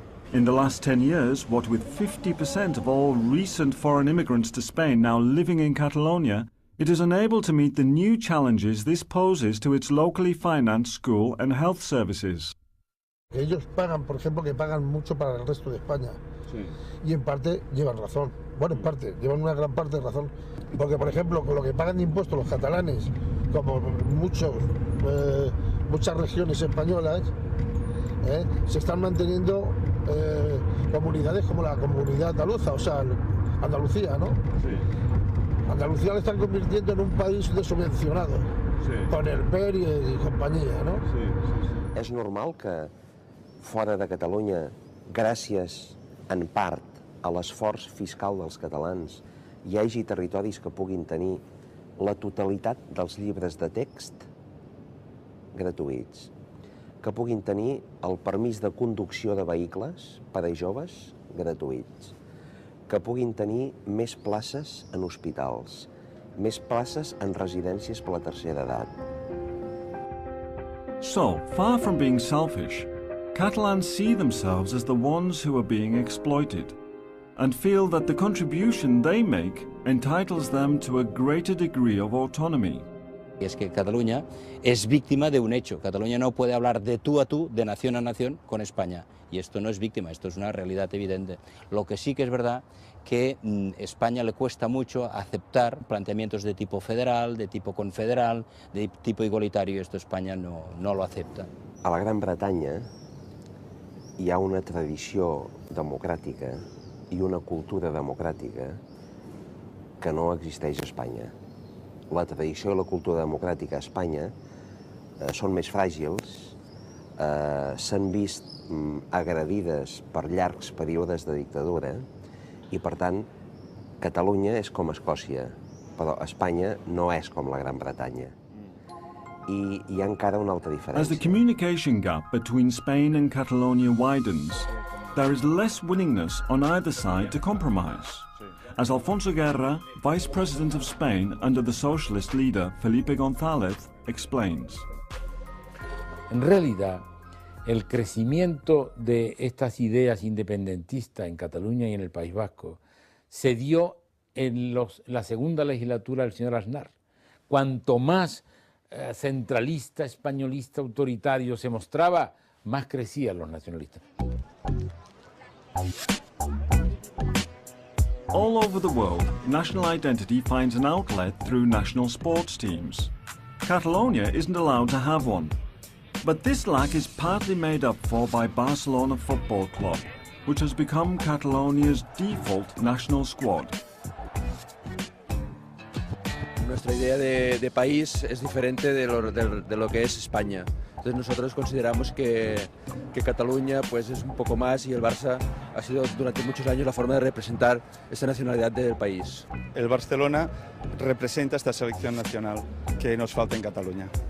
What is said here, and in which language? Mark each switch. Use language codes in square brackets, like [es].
[en] In the last 10 years, what with 50% of all recent foreign immigrants to Spain now living in Catalonia, it is unable to meet the new challenges this poses to its locally financed school and health services. [es] Ellos pagan, por ejemplo, que pagan mucho para el resto de España. Sí. Y en parte llevan razón. Bueno, en parte, llevan una gran parte de razón. Porque, por ejemplo, con lo que pagan de impuestos los catalanes, como muchas regiones españolas, se están manteniendo comunidades como la comunidad andaluza, o sea, Andalucía, ¿no? Sí. Andalucía la están convirtiendo en un país subvencionado, sí, con el PER y compañía, ¿no? Sí, sí, sí. [ca] És normal que fora de Catalunya, gràcies en part a l'esforç fiscal dels catalans, hi hagi territoris que puguin tenir la totalitat dels llibres de text gratuïts, que puguin tenir el permís de conducció de vehicles per a joves gratuïts, que puguin tenir més places en hospitals, més places en residències per la tercera edat. [en] So, far from being selfish, Catalans see themselves as the ones who are being exploited and feel that the contribution they make entitles them to a greater degree of autonomy. [es] Y es que Cataluña es víctima de un hecho. Cataluña no puede hablar de tú a tú, de nación a nación, con España. Y esto no es víctima, esto es una realidad evidente. Lo que sí que es verdad que España le cuesta mucho aceptar planteamientos de tipo federal, de tipo confederal, de tipo igualitario, y esto España no lo acepta. [ca] A la Gran Bretanya hi ha una tradició democràtica i una cultura democràtica que no existeix a Espanya. La tradició i la cultura democràtica a Espanya són més fràgils, s'han vist agredides per llargs períodes de dictadura i, per tant, Catalunya és com Escòcia, però Espanya no és com la Gran Bretanya. I hi ha encara una altra diferència. [en] As the communication gap between Spain and Catalonia widens, there is less willingness on either side to compromise. As Alfonso Guerra, Vice President of Spain under the socialist leader Felipe González, explains. [es] En realidad, el crecimiento de estas ideas independentistas en Cataluña y en el País Vasco se dio en la segunda legislatura del señor Aznar. Cuanto más centralista, españolista, autoritario se mostraba, más crecían los nacionalistas. [en] All over the world, national identity finds an outlet through national sports teams. Catalonia isn't allowed to have one. But this lack is partly made up for by Barcelona Football Club, which has become Catalonia's default national squad. [es] Nuestra idea de país es diferente de lo que es España. Entonces nosotros consideramos que Cataluña pues, es un poco más y el Barça ha sido durante muchos años la forma de representar esta nacionalidad del país. El Barcelona representa esta selección nacional que nos falta en Cataluña.